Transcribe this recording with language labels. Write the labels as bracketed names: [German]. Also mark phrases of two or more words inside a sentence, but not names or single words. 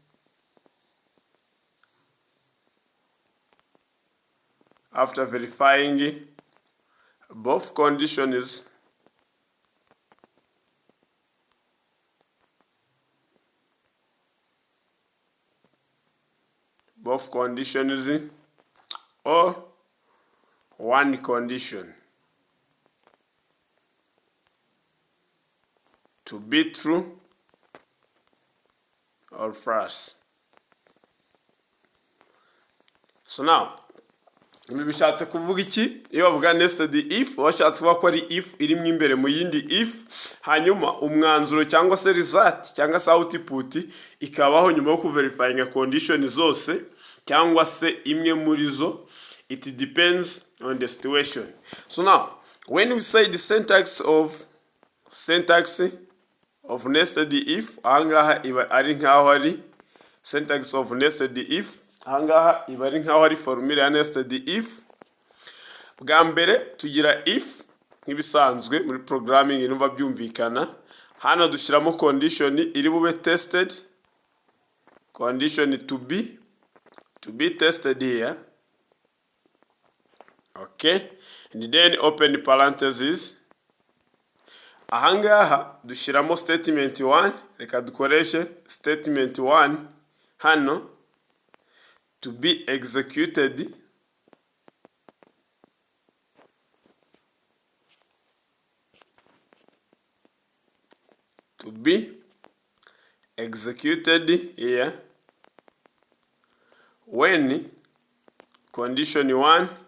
[English] both conditions or one condition to be true or false. So now, [Kinyarwanda] ibi bishatse kuvuga iki? Iyo bavuga [English] nested if, [Kinyarwanda] washatse kuvuga ko ari if irimo imbere mu yindi if, hanyuma umwanzuro cyangwa se result cyangwa se output ikabaho nyuma yo kuverifyinga condition zose cyangwa se imwe muri zo. [English] It depends on the situation. So now, when we say the syntax of nested if, [Kinyarwanda] ahangaha iba ari nkaho ari [English] syntax of nested if, [Kinyarwanda] ahangaha iba ari nkaho ari formula ya [English] nested if. [Kinyarwanda] Bwa mbere tugira if nk'ibisanzwe muri programming numva byumvikana. Hano dushyiramo condition iri bube tested, [English] condition to be tested here. Okay, and then open parentheses. [Kinyarwanda] Ahangaha dushyiramo statement 1. Reka dukoreshe statement 1 hano, [English] to be executed here when condition 1